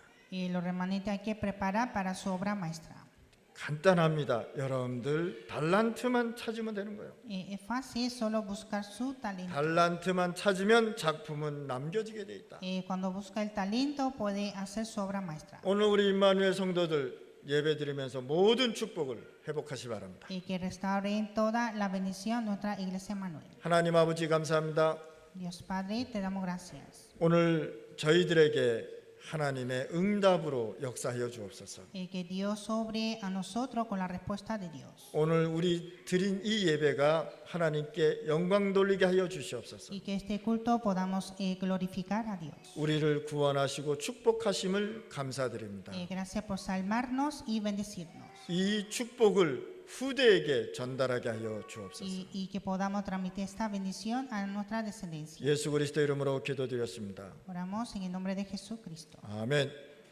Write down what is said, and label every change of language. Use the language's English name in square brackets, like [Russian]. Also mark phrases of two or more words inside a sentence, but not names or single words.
[Spanish] Y los remanentes hay que preparar para su obra maestra. [Korean] 간단합니다. 여러분들 달란트만 찾으면 되는 거예요. [Spanish] Es fácil solo buscar su talento. [Korean] 달란트만 찾으면 작품은 남겨지게 돼 있다. [Spanish] Cuando busca el talento puede hacer su obra maestra. [Korean] 오늘 우리 임마누엘 성도들 예배드리면서 모든 축복을 회복하시 바랍니다. [Spanish] Y que restauren toda la bendición nuestra iglesia Manuel. [Korean] 하나님 아버지 감사합니다. [Spanish] Dios Padre, te damos gracias. [Korean] 오늘 저희들에게 하나님의 응답으로 역사하여 주옵소서. [Spanish] Que Dios obre a nosotros con la respuesta de Dios. [Korean] 오늘 우리 드린 이 예배가 하나님께 영광 돌리게 하여 주시옵소서. [Spanish] Y que este culto podamos glorificar a Dios. [Korean] 우리를 구원하시고 축복하심을 감사드립니다. [Spanish] Gracias por salvarnos y bendecirnos. [Korean] 이 축복을 후대에게 전달하게 하여 주옵소서. [Spanish] Y que podamos transmitir esta bendición a nuestra descendencia. [Korean] 예수 그리스도 이름으로 기도드렸습니다. [Spanish] Oramos en el nombre de Jesucristo. [Korean] 아멘.